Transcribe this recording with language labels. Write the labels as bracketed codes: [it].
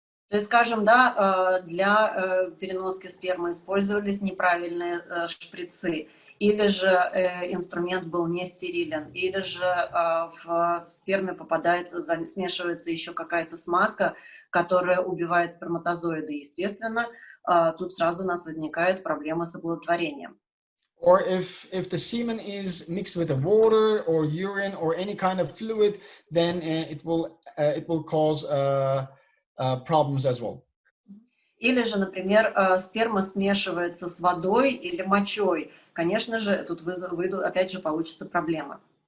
[ru] То есть, скажем, да, для переноски спермы использовались неправильные шприцы, или же инструмент был не стерилен, или же в сперме смешивается еще какая-то смазка, которая убивает сперматозоиды. Естественно, тут сразу у нас возникает проблема с оплодотворением. [en] Or if the semen is mixed with water or urine or any kind of fluid, then it will cause problems as well. [ru] Или же, например, сперма смешивается с водой или мочой. Конечно же, тут опять же получится проблема.